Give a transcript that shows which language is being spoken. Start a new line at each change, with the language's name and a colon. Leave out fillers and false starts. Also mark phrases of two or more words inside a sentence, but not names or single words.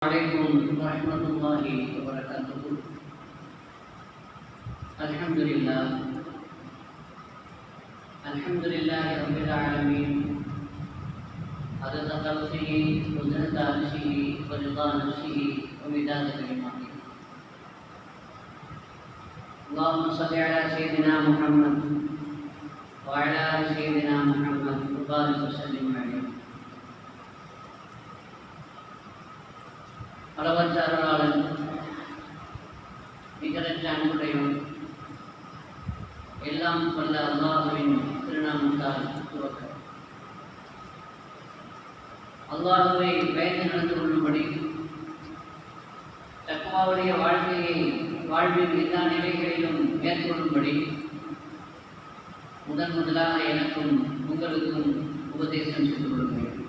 Arabic: عليكم ورحمة الله وبركاته. الحمد لله رب العالمين عدد خلقه وزنة عرشه ورضا نفسه ومداد كلماته. اللهم صل على سيدنا محمد وعلى آل سيدنا محمد وبارك وسلم عليه.
Tamil: அளவற்ற அருளாளன் நிகரற்ற அன்புடையவன் எல்லாம் வல்ல அல்லாஹுவின் திருநாமத்தால் துவக்க அல்லாஹுவை பயந்து நடந்து கொள்ளும்படி தக்வாவுடைய வாழ்க்கையை வாழ்வின் எல்லா நிலைகளிலும் மேற்கொள்ளும்படி முதலாக எனக்கும் உங்களுக்கும் உபதேசம் செய்து கொள்கிறேன்.